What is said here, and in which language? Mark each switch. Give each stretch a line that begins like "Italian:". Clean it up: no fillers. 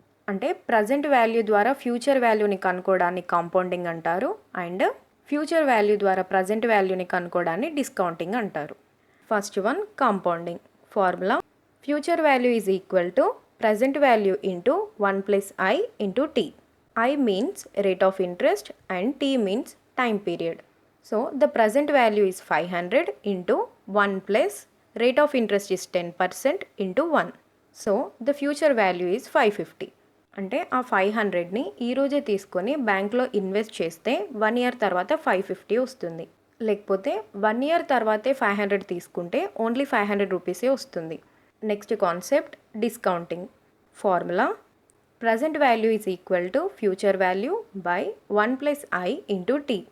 Telugu: అంటే present value ద్వారా future వాల్యూని కనుక్కోవడాన్ని కాంపౌండింగ్ అంటారు, అండ్ ఫ్యూచర్ వాల్యూ ద్వారా ప్రజెంట్ వాల్యూని కనుక్కోవడాన్ని డిస్కౌంటింగ్ అంటారు.
English: First one compounding. Formula future value is equal to present value into 1 + i into t. I means rate of interest and t means time period. So the present value is 500 into 1 plus rate of interest is 10% into 1. So the future value is 550.
Telugu: అంటే ఆ 500ని ఈరోజే తీసుకొని బ్యాంక్లో invest చేస్తే 1 year తర్వాత 550 వస్తుంది. లేకపోతే 1 year తర్వాతే 500 తీసుకుంటే ఓన్లీ 500 రూపీసే వస్తుంది.
English: Next concept discounting. Formula present value is equal to future value by 1 + i into t.